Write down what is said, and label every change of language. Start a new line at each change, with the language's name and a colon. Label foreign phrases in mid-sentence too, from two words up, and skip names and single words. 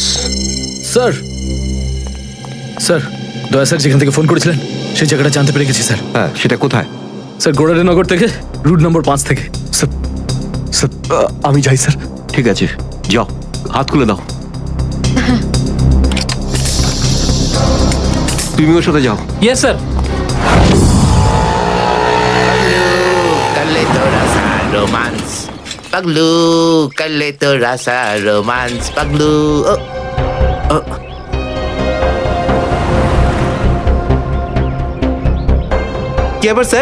Bangla: স্যার, স্যার, দয়া স্যার যেখান থেকে ফোন করেছিলেন সেই জায়গাটা জানতে পেরে গেছি স্যার। হ্যাঁ, সেটা কোথায়? স্যার, গোড়ারিনগর থেকে রুট নম্বর 5 থেকে। স্যার, স্যার, আমি যাই স্যার। ঠিক আছে, যাও, হাত খুলে দাও। তুমি ওর সাথে যাও।
English: yes sir.
Hindi: कर ले तो रसा रोमांस पगलू, कर ले तो रसा रोमांस पगलू।
Bangla: কি ব্যাপার স্যার?